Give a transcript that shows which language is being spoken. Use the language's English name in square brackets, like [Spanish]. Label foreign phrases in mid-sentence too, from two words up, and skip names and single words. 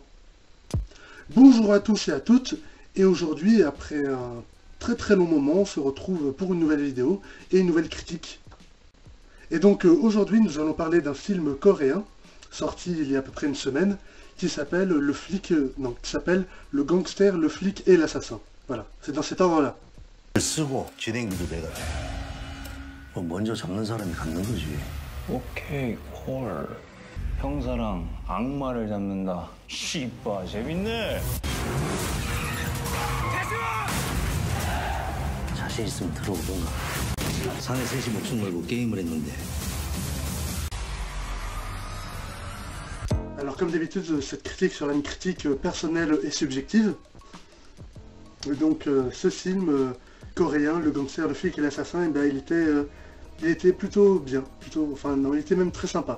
[French] Bonjour à tous et à toutes, et aujourd'hui, après un très long moment, on se retrouve pour une nouvelle vidéo et une nouvelle critique. Et donc aujourd'hui, nous allons parler d'un film coréen, sorti il y a à peu près une semaine, qui s'appelle Le Gangster, le Flic et l'Assassin. Voilà, c'est dans cet ordre-là. [Korean] 쓰고 진행비도 내가 뭐 먼저 잡는 사람이 갖는 거지. 오케이 콜. 형사랑 악마를 잡는다. 씨바 재밌네. 자신 있으면 들어오던가. 사내 셋이 목숨 걸고 게임을 했는데. [French] Alors comme d'habitude, cette critique sera une critique personnelle et subjective. Et donc ce film coréen, Le Gangster, le Flic et l'Assassin, eh ben, il était plutôt bien, il était même très sympa.